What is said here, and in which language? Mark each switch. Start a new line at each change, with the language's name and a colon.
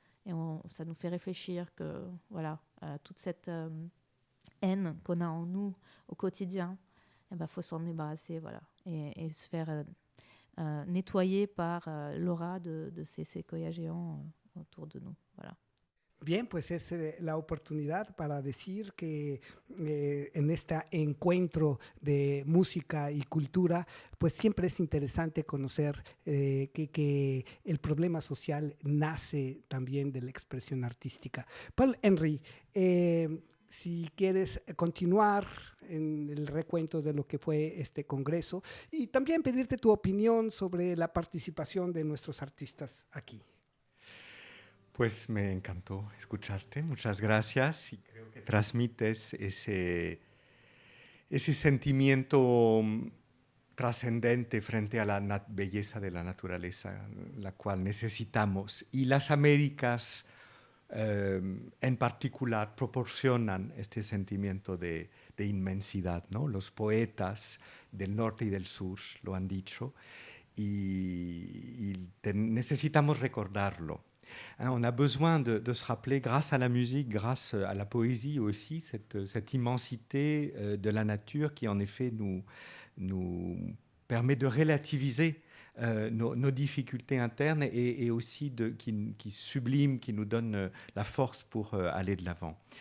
French: Et ça nous fait réfléchir que voilà, toute cette haine qu'on a en nous au quotidien, faut s'en débarrasser, voilà, et se faire nettoyer par l'aura de ces séquoias géants autour de nous, voilà.
Spanish: Bien, pues es la oportunidad para decir que en este encuentro de música y cultura, pues siempre es interesante conocer que el problema social nace también de la expresión artística. Paul-Henri, si quieres continuar en el recuento de lo que fue este congreso y también pedirte tu opinión sobre la participación de nuestros artistas aquí. Pues me encantó escucharte, muchas gracias, y creo que transmites ese sentimiento trascendente frente a la belleza de la naturaleza, la cual necesitamos. Y las Américas en particular proporcionan este sentimiento de inmensidad, ¿no? Los poetas del norte y del sur lo han dicho, y necesitamos recordarlo.
French: On a besoin de se rappeler, grâce à la musique, grâce à la poésie aussi, cette immensité de la nature qui en effet nous permet de relativiser nos difficultés internes et aussi qui sublime, qui nous donne la force pour aller de l'avant.